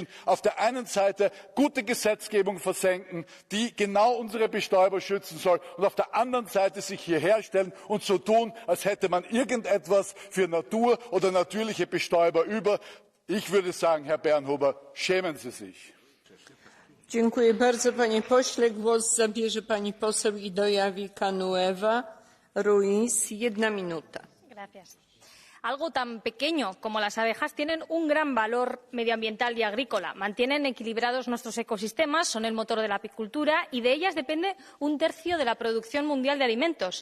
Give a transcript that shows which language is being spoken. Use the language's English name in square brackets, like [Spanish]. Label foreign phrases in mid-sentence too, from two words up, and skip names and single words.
[German] Auf der einen Seite gute Gesetzgebung versenken, die genau unsere Bestäuber schützen soll, und auf der anderen Seite sich hier herstellen und so tun, als hätte man irgendetwas für Natur oder natürliche Bestäuber über. Ich würde sagen, Herr Bernhuber, schämen Sie sich. [Polish] Dziękuję bardzo, panie pośle. Głos zabierze pani poseł Idoia Villanueva Ruiz. 1 minuta. [Spanish] Gracias. Algo tan pequeño como las abejas tienen un gran valor medioambiental y agrícola. Mantienen equilibrados nuestros ecosistemas, son el motor de la apicultura y de ellas depende 1/3 de la producción mundial de alimentos.